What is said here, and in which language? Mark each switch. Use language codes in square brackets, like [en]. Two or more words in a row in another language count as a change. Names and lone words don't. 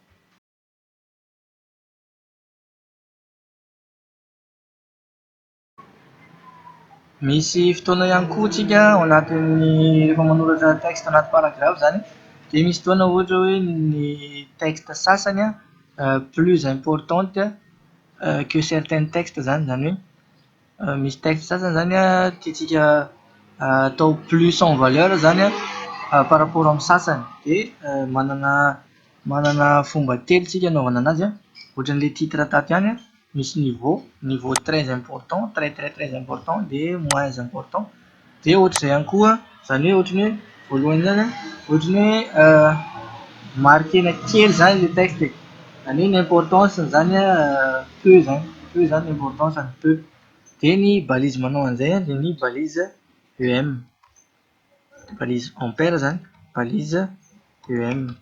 [mg] Misy fotoana ihany koa tsika ao anatin'ny rehefa manoratra texte anaty paragraphe zany dia misy fotoana ohatra hoe ny texte sasany [fr] plus importante que certains textes [mg] zany hoe misy texte sasany zany tiantsika atao [fr] plus en valeur [mg] zany [fr] par rapport [mg] amin'ny sasany dia manana fomba telo tsika anaovana anazy ohatran'ilay titre tato ihany misy niveau [fr] très important, très important [mg] dia [fr] moins important. [mg] Dia ohatr'izay ihany koa zany hoe ohatrany hoe voalohany zany ohatrany hoe marquena kely zany ilay texte, zany hoe ny importance zany peu zany importance ny peu. Dia ny balise manao an'izay dia ny balise EM, balise ampère zany, balise EM.